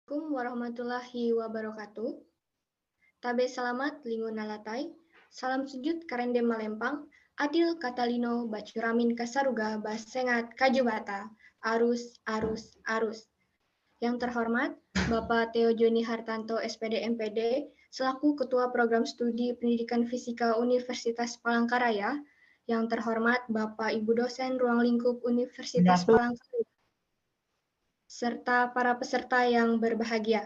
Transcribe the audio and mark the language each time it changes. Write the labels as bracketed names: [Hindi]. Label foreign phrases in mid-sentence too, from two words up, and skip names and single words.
[Arabic] السلام عليكم ورحمة الله وبركاته. [Ngaju] Tabe selamat lingun nalatai. Salam sujud karende malempang. [Kendayan] Adil Katalino bacuramin kasaruga basengat kajubata. Arus, arus, arus. [Indonesian] Yang terhormat Bapak Theo Joni Hartanto SPD MPD selaku Ketua Program Studi Pendidikan Fisika Universitas Palangkaraya. Yang terhormat Bapak Ibu dosen Ruang Lingkup Universitas Palangkaraya serta para peserta yang berbahagia.